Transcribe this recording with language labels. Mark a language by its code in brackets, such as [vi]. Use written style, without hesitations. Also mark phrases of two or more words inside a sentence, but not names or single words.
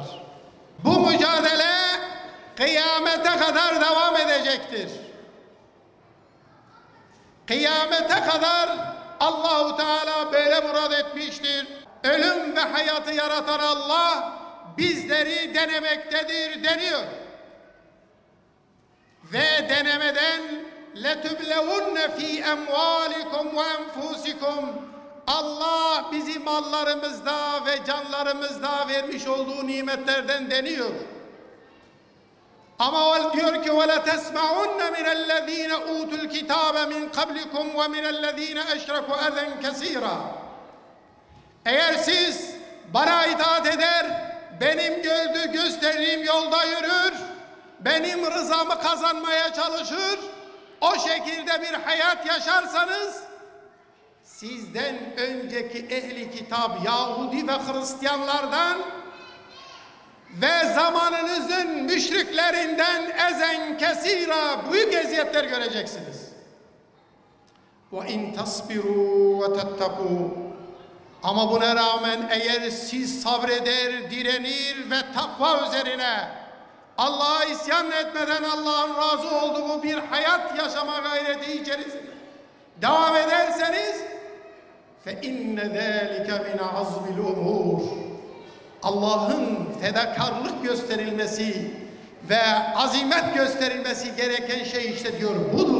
[tr] Bu mücadele kıyamete kadar devam edecektir. Kıyamete kadar Allahu Teala böyle murad etmiştir. Ölüm ve hayatı yaratan Allah bizleri denemektedir deniyor. Ve denemeden [ar] لَتُبْلَوُنَّ ف۪ي اَمْوَالِكُمْ وَاَنْفُسِكُمْ [tr] Allah bizi mallarımızda ve canlarımızda vermiş olduğu nimetlerden deniyor. Ama o diyor ki [ar] وَلَتَسْمَعُنَّ مِنَ الَّذ۪ينَ اُوتُوا الْكِتَابَ مِنْ قَبْلِكُمْ وَمِنَ الَّذ۪ينَ اَشْرَكُوا اَذًا كَثِيرًا [tr] Eğer siz bana itaat eder, benim gösterdiğim yolda yürür, benim rızamı kazanmaya çalışır, o şekilde bir hayat yaşarsanız, sizden önceki ehli kitap Yahudi ve Hristiyanlardan ve zamanınızın müşriklerinden [ar] أذى كثيرا [tr] büyük eziyetler göreceksiniz. [ar] وَاِنْ تَصْبِرُوا وَتَتَّقُوا [tr] Ama buna rağmen eğer siz sabreder, direnir ve takva üzerine Allah'a isyan etmeden Allah'ın razı olduğu bir hayat yaşama gayreti içerisinde devam ederseniz [ar] فَاِنَّ ذَٰلِكَ مِنْ عَزْمِ الْاُمُورِ [tr] Allah'ın fedakarlık gösterilmesi ve azimet gösterilmesi gereken şey işte diyor budur.